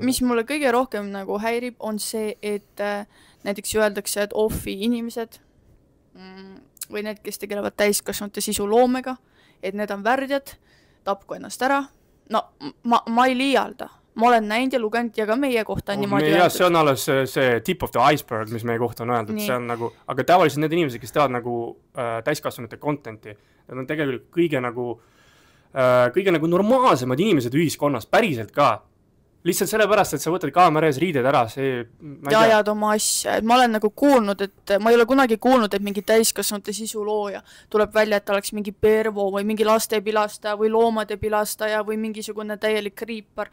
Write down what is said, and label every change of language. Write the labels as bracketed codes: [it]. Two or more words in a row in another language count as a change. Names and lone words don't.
[et] Mis mulle kõige rohkem nagu häirib, on see, et näiteks öeldakse, et offi inimesed või need, kes tegelevad täiskasvanute sisuloomega, et need on värdjad, tapku ennast ära. No, ma ei liialda. Ma olen näinud ja lugenud ja ka meie kohta on niimoodi öeldud. See on alles see [en] tip of the iceberg, [et] mis meie kohta on öeldud. See on nagu, aga tavaliselt need inimesed, kes teavad nagu täiskasvanute contenti, nad on tegelikult kõige nagu kõige nagu normaalsemad inimesed ühiskonnas, päriselt ka. Lihtsalt sellepärast, et sa võtad kaamera ees riided ära, see... Ja ajad oma asja, et ma olen nagu kuulnud, et ma ei ole kunagi kuulnud, et mingi täiskasvanute sisulooja tuleb välja, et ta oleks mingi pervo või mingi lastepilastaja või loomade pilastaja või mingisugune täielik kriipar.